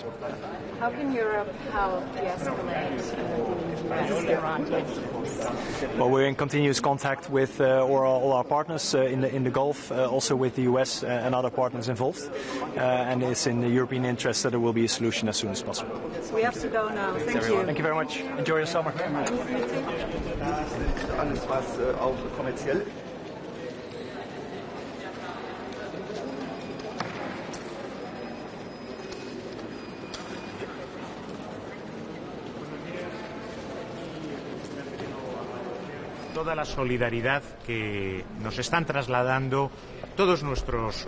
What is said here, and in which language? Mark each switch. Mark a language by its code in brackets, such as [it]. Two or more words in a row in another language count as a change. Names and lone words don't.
[en] How can Europe help de-escalate the Iran tensions? Well, we're in continuous contact with all our partners in the Gulf, also with the US and other partners involved, and it's in the European interest that there will be a solution as soon as possible. We have to go now. Thank you. Thank you very much. Enjoy your summer. [de] Alles was auch kommerziell. [es] Toda la solidaridad que nos están trasladando todos nuestros